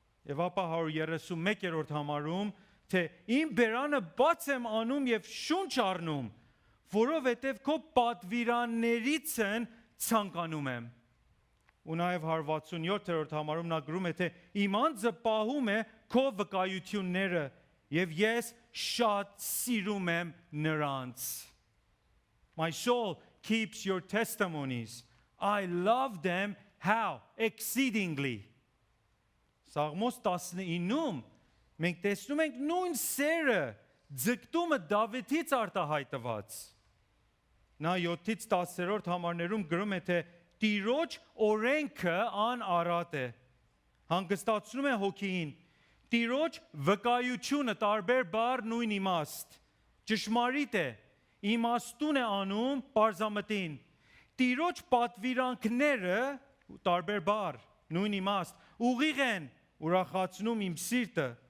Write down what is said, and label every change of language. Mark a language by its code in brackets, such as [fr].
[hy] Եվ ապա 131-րդ համարում թե իմ բերանը բաց եմ անում եւ շունչ առնում, որովհետև քո պատվիրաններից են ցանկանում եմ։ Ու նաև 167-րդ համարում նա գրում է թե իմ անձը պահում է քո վկայությունները եւ ես շատ սիրում եմ նրանց։ [en] My soul keeps your testimonies. I love them how exceedingly. [hy] Սաղմոս 19-ում մենք տեսնում ենք նույն սերը ձգտումը Դավիթից արտահայտված։ Նա 7-ից 10-րդ համարներում գրում է թե Տիրոջ օրենքը անառատ է, հանգստացնում է հոգին, Տիրոջ վկայությունը տարբեր բառ նույն իմաստ, ճշմարիտ է, իմաստուն է անում պարզամտին, Տիրոջ պատվիրանքները տարբեր բառ նույն իմաստ, ուղիղ են, ուրախացնում իմ սիրտը,